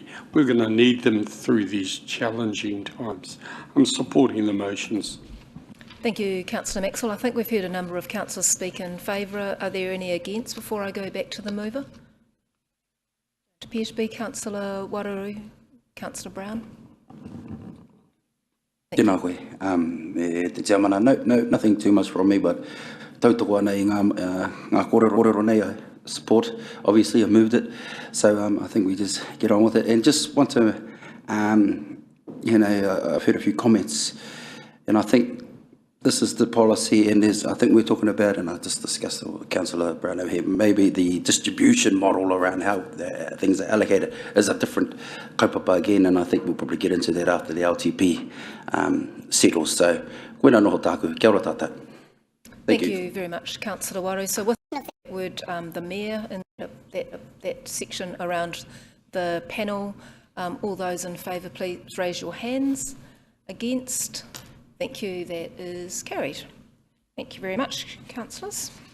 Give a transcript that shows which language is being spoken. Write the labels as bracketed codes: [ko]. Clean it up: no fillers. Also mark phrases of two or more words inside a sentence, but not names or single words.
[en] We're going to need them through these challenging times. I'm supporting the motions. Thank you, Councillor Maxwell. I think we've heard a number of councillors speak in favour. Are there any against before I go back to the mover? It appears to be Councillor Waruru. Councillor Brown. [mi] Tēnā koe. Te chairmana, [en] nothing too much from me, but [mi] tautoko ana I ngā kōrero nei, [en] I support. Obviously, I moved it, so I think we just get on with it. And just want to, I've heard a few comments, and I think this is the policy, and I think we're talking about, and I just discussed with Councillor Brown over here, maybe the distribution model around how things are allocated is a different kaupapa again, and I think we'll probably get into that after the LTP settles. So, [mi] koina noho tāku, kia ora tātou. [en] Thank you very much, Councillor Waru. So with that word, the Mayor, in that section around the panel, all those in favour, please raise your hands. Against? Thank you, that is carried. Thank you very much, councillors.